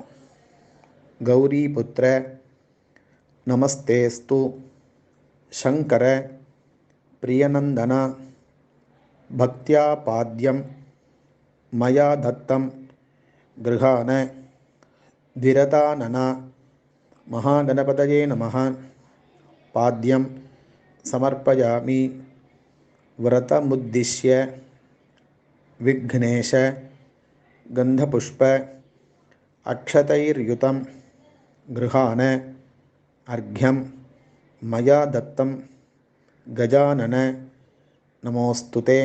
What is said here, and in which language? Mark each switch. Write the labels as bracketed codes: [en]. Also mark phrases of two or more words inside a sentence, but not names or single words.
[sa] गौरी पुत्र नमस्तेस्तु शङ्कर प्रियनन्दन भक्त्या पाद्यं मया दत्तं गृहाण व्रतानन महागणपतये नमः. पाद्यं समर्पयामि. व्रतमुद्दिश्य विघ्नेश गंधपुष्प अक्षतैर्युतं गृहाण अर्घ्यं मया दत्तं गजानन नमोस्तुते.